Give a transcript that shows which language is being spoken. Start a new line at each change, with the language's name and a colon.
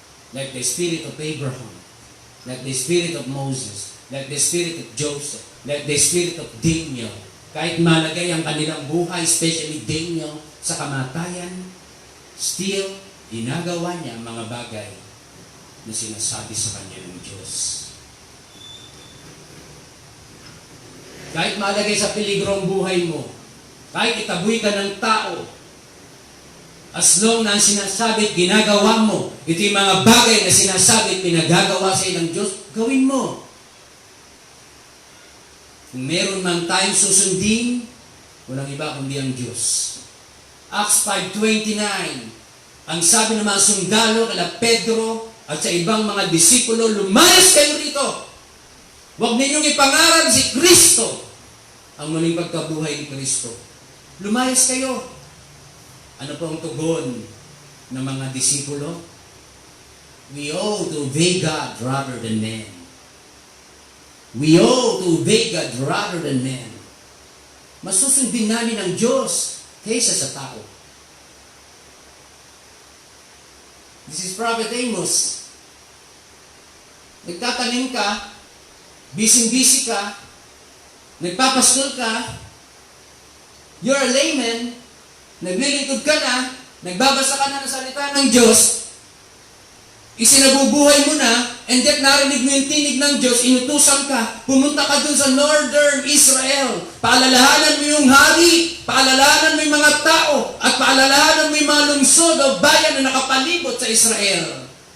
English: Like the spirit of Abraham, like the spirit of Moses, like the spirit of Joseph, like the spirit of Daniel.
Filipino: Kahit malagay ang kanilang buhay, especially Daniel, sa kamatayan, still, ginagawa niya ang mga bagay na sinasabi sa kanya ng Diyos. Kahit malagay sa peligro ang buhay mo, kahit itaboy ka ng tao, as long na ang sinasabi at ginagawa mo, ito yung mga bagay na sinasabi at pinagagawa sa iyo ng Diyos, gawin mo. Kung meron man tayong susundin, walang iba kundi ang Diyos. Acts 5:29, ang sabi ng mga sundalo kala Pedro at sa ibang mga disipulo, lumayas kayo rito. Huwag ninyong ipangarap si Kristo, ang muling pagkabuhay ni Kristo. Lumayas kayo. Ano po ang tugon ng mga disipulo?
English: We ought to obey God rather than men. We ought to obey God rather than men.
Filipino: Masusundin namin ang Diyos kaysa sa tao.
English: This is Prophet Amos.
Filipino: Nagtatanim ka, busy-busy ka, nagpapaskol ka,
English: you're a layman,
Filipino: naglilingkod ka na, nagbabasa ka na ng salita ng Diyos, isinabubuhay mo na, and yet narinig mo yung tinig ng Diyos, inutusan ka, pumunta ka dun sa northern Israel, paalalahanan mo yung hari, paalalahanan mo yung mga tao, at paalalahanan mo yung mga lungsod o bayan na nakapalibot sa Israel.